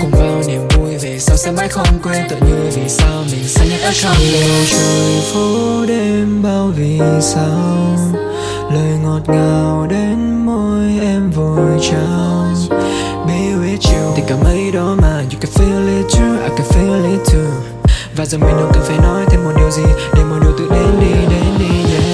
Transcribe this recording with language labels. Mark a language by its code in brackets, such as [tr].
[vi] Cùng bao niềm vui về sau sẽ mãi không quên, tự như vì sao mình xa nhất ở trong đêm. Bầu trời phố đêm bao vì sao, lời ngọt ngào đến môi em vội trao. [en] Be with you, [vi] tình cảm ấy đó mà. [en] You can feel it too, I can feel it too. [vi] Và giờ mình không cần phải nói thêm một điều gì để mọi điều tự đến đi, yeah.